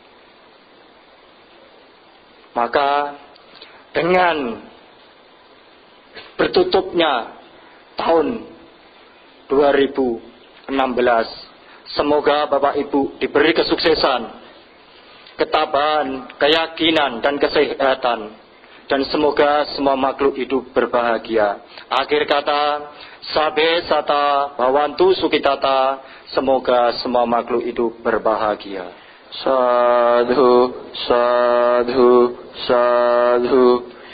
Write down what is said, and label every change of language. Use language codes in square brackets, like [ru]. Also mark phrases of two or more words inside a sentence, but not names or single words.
[id] Maka dengan bertutupnya tahun 2016, semoga Bapak Ibu diberi kesuksesan, ketabahan, keyakinan, dan kesehatan, dan semoga semua makhluk hidup berbahagia. Akhir kata, [pi] sabe sata bawantu sukitata, [id] semoga semua makhluk hidup berbahagia. [pi] Sadhu, sadhu, sadhu.